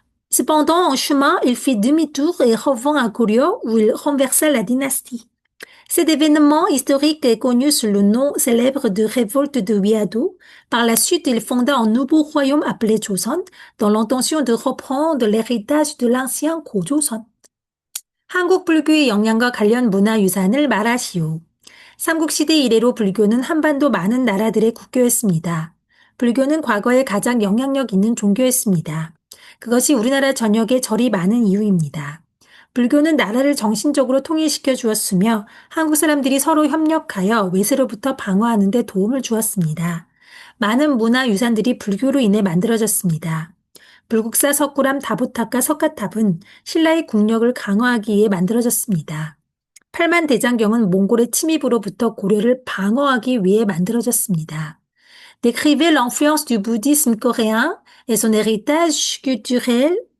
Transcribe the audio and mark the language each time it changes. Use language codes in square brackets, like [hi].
[fr] Cependant, en chemin, il fit demi-tour et revint à Goryeo où il renversa la dynastie. Cet événement historique est connu sous le nom célèbre de révolte de Wiado. Par la suite, il fonda un nouveau royaume appelé Joseon dans l'intention de reprendre l'héritage de l'ancien 고조선. [ko] 한국 불교의 영향과 관련 문화유산을 말하시오. 삼국시대 이래로 불교는 한반도 많은 나라들의 국교였습니다. 불교는 과거에 가장 영향력 있는 종교였습니다. 그것이 우리나라 전역에 절이 많은 이유입니다. 불교는 나라를 정신적으로 통일시켜 주었으며 한국 사람들이 서로 협력하여 외세로부터 방어하는 데 도움을 주었습니다. 많은 문화유산들이 불교로 인해 만들어졌습니다. 불국사 석굴암 다보탑과 석가탑은 신라의 국력을 강화하기 위해 만들어졌습니다. 팔만대장경은 몽골의 침입으로부터 고려를 방어하기 위해 만들어졌습니다. [fr] Décrivez l'influence du bouddhisme coréen et son héritage culturel.